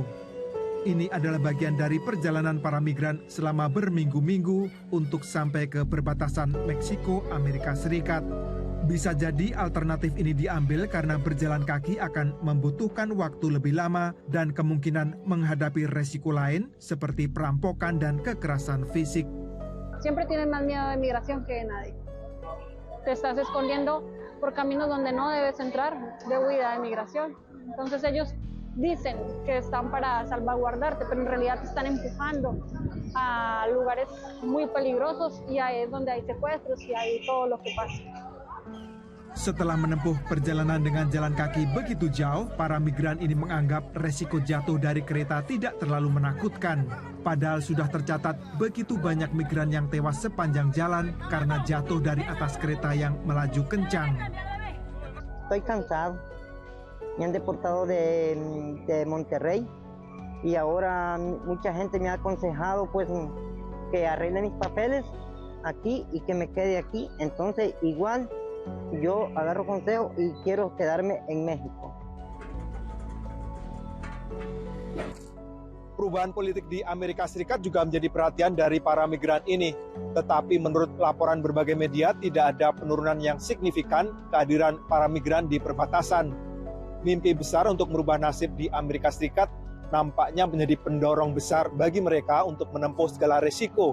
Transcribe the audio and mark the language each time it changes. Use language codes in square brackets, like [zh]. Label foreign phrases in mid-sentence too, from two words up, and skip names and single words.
[id] Ini adalah bagian dari perjalanan para migran selama berminggu-minggu untuk sampai ke perbatasan Meksiko, Amerika Serikat. Bisa jadi alternatif ini diambil karena berjalan kaki akan membutuhkan waktu lebih lama dan kemungkinan menghadapi resiko lain seperti perampokan dan kekerasan fisik. [es] Siempre tienen más miedo de migración que de nadie. Te estás escondiendo por caminos donde no debes entrar de huida de migración. Entonces ellos dicen que están para salvaguardarte, pero en realidad te están empujando a lugares muy peligrosos y ahí es donde hay secuestros y hay todo lo que pasa. [id] Setelah menempuh perjalanan dengan jalan kaki begitu jauh, para migran ini menganggap resiko jatuh dari kereta tidak terlalu menakutkan. Padahal sudah tercatat begitu banyak migran yang tewas sepanjang jalan karena jatuh dari atas kereta yang melaju kencang. [es] Estoy cansado. Me han deportado de Monterrey y ahora mucha gente me ha aconsejado pues que arregle mis papeles aquí y que me quede aquí. Entonces igual yo agarro consejo y quiero quedarme en México. [id] Perubahan politik di Amerika Serikat juga menjadi perhatian dari para migran ini. Tetapi menurut laporan berbagai media tidak ada penurunan yang signifikan kehadiran para migran di perbatasan. Mimpi besar untuk merubah nasib di Amerika Serikat nampaknya menjadi pendorong besar bagi mereka untuk menempuh segala resiko.